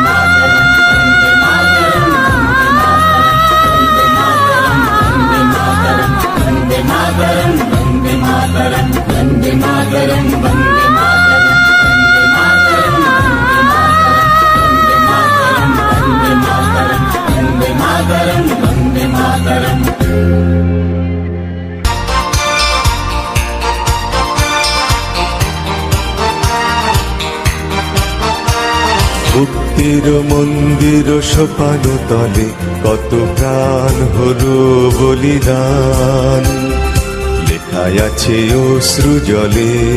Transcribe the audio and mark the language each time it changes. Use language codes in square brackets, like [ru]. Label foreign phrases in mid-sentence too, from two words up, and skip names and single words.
[sa] मातरम् वन्दे मातरम् वन्दे मातरम् वन्दे मातरम् वन्दे मातरम् वन्दे मातरम् [bn] মুক্তির মন্দির সোপান তলে কত প্রাণ হলো বলিদান লেখায় আছে অশ্রু জলে